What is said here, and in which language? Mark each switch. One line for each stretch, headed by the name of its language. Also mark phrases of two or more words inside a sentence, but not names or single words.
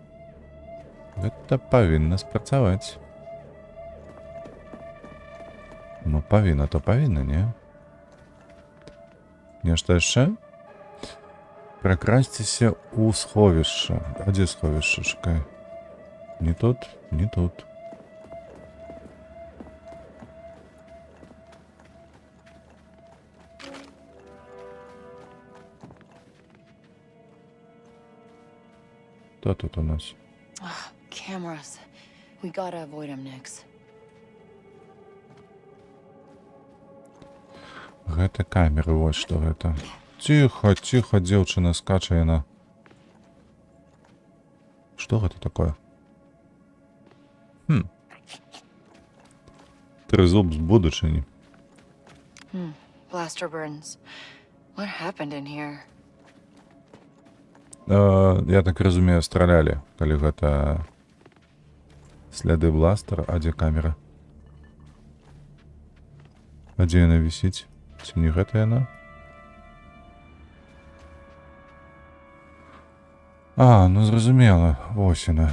Belarusian: Гэта павінна спрацаваць. Ну, павінна, не? Нешта яшчэ? Пракрасціся ў сховішча. А дзе сховішча? Чакай. Не тут. Кто тут у нас?
English: Cameras. We gotta avoid them, Nix.
Belarusian: Гэта камеры, вось што гэта. Ціха, дзяўчына скача яна. Што гэта такое? Трызуб з будучыні.
English: Blaster burns. What happened in here?
Belarusian: Я так разумею, стралялі, калі гэта сляды бластера. А дзе камера? А дзе яна вісіць? Ці не гэта яна? А, ну зразумела, вось яна.